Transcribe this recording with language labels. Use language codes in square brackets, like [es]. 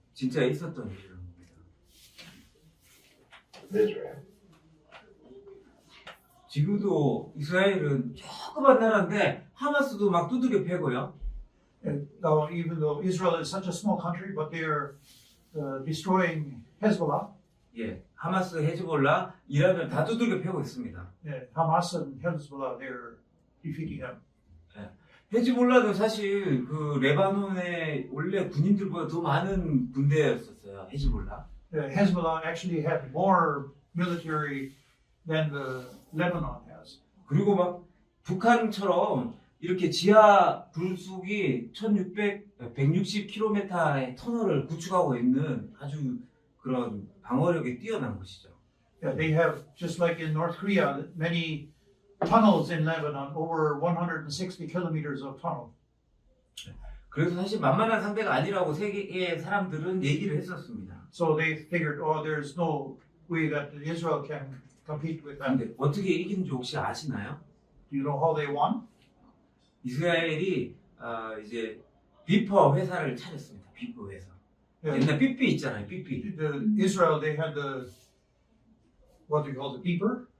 [ko] 진짜 있었던 일이라는 겁니다. [en] Israel. [ko] 지금도 이스라엘은 조그만 나라인데 하마스도 막 두들겨 패고요. [en] And now, even though Israel is such a small country, but they are destroying Hezbollah. [ko] 예, 하마스, 헤즈볼라, 이란을 다 두들겨 패고 있습니다. [en] Yeah, Hamas and Hezbollah, they're defeating them. [ko] 헤즈볼라도 사실 그 레바논의 원래 군인들보다 더 많은 군대였었어요. 헤즈볼라. [en] Hezbollah actually had more military than the Lebanon has. [ko] 그리고 막 북한처럼 이렇게 지하 불쑥이 160km의 터널을 구축하고 있는 아주 그런 방어력이 뛰어난 것이죠. [en] Yeah, they have, just like in North Korea, many tunnels in Lebanon, over 160 kilometers of tunnel. [ko] 그래서 사실 만만한 상대가 아니라고 세계의 사람들은 얘기를 했었습니다. [en] So they figured, oh, there's no way that Israel can compete with them. [ko] 근데 어떻게 이기는지 혹시 아시나요? [en] Do you know how they won? [ko] 이스라엘이 이제 비퍼 회사를 차렸습니다. 비퍼 회사. [en] Yeah. [ko] 옛날 삐삐 있잖아요. 삐삐. [en] Israel, they had the, what do you call it, beeper?